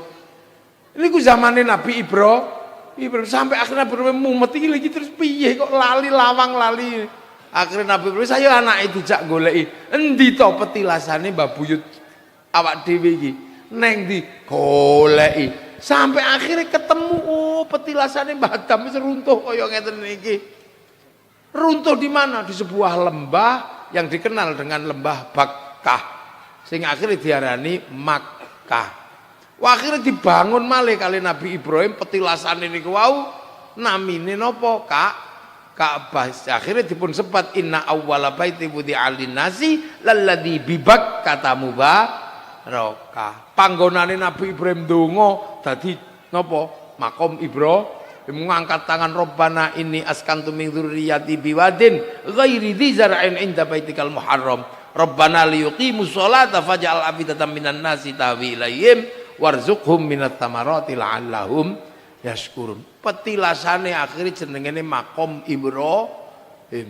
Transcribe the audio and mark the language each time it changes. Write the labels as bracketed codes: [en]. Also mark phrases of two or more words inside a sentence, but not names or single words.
[jv] Niku zamane Nabi Ibrahim [id] sampai akhirnya [jv] mumet iki lagi terus piye kok lali lawang lali. Akhirnya Nabi Ibrahim saya anake dijak goleki. Endi to petilasane Mbah Buyut awak dhewe iki? Neng ndi goleki. [id] Sampai akhirnya [jv] ketemu petilasane Mbah Adam wis runtuh kaya ngeten iki. [id] Runtuh di mana? Di sebuah lembah yang dikenal dengan lembah Bakkah. [jv] Sing akhirnya diarani Makkah. Wah, akhirnya dibangun malih kali Nabi Ibrahim petilasane niku wau namine napa, Kak? [ar] Ka'bah. [jv] Akhirnya dipun sebat [ar] إن أول بيت وضع للناس للذي ببكة مباركة. [jv] Panggonane Nabi Ibrahim donga dadi napa? [ar] Makom Ibrahim [id] mengangkat tangan [ar] ربنا إني أسكنت من ذريتي بواد غير ذي زرع عند بيتك المحرم. ربنا ليقيموا الصلاة فاجعل أفئدة من الناس تهوي إليهم وارزقهم من الثمرات لعلهم يشكرون. [jv] Petilasane akhirnya jenengane makom Ibrahim.